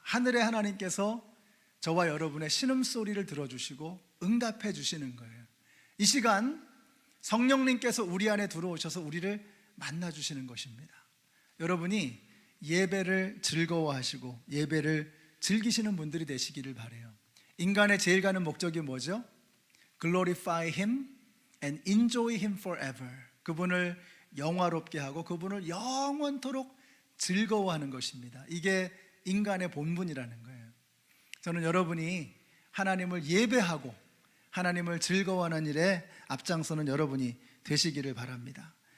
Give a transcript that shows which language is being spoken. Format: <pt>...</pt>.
<ko>하늘의 하나님께서 저와 여러분의 신음소리를 들어주시고 응답해 주시는 거예요. 이 시간 성령님께서 우리 안에 들어오셔서 우리를 만나주시는 것입니다. 여러분이 예배를 즐거워하시고 예배를 즐기시는 분들이 되시기를 바라요. 인간의 제일 가는 목적이 뭐죠?</ko> <en>Glorify Him and enjoy Him forever.</en> <ko>그분을 영화롭게 하고 그분을 영원토록 즐거워하는 것입니다. 이게 인간의 본분이라는 거예요. 저는 여러분이 하나님을 예배하고 하나님을 즐거워하는 일에 앞장서는 여러분이 되시기를 바랍니다.</ko>